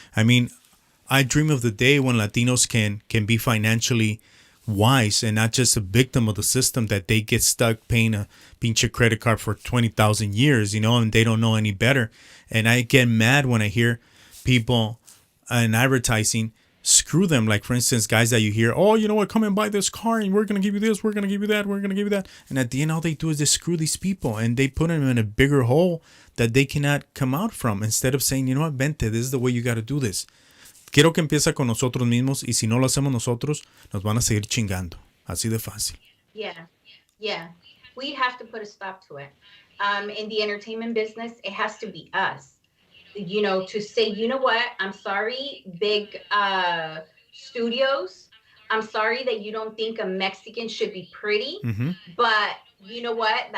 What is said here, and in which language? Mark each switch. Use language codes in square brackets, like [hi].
[en] I mean, I dream of the day when Latinos can be financially wise and not just a victim of the system, that they get stuck paying a pinche credit card for 20,000 years, and they don't know any better. And I get mad when I hear people in advertising screw them. Like, for instance, guys that you hear, oh, you know what, come and buy this car and we're going to give you this, we're going to give you that, we're going to give you that. And at the end, all they do is they screw these people and they put them in a bigger hole that they cannot come out from, instead of saying, you know what, vente, this is the way you got to do this. [es] Quiero que empieza con nosotros mismos, y si no lo hacemos nosotros, nos van a seguir chingando. Así de fácil. [en] Yeah, yeah. We have to put a stop to it. In the entertainment business, it has to be us. To say, you know what, I'm sorry, big studios. I'm sorry that you don't think a Mexican should be pretty, but you know what?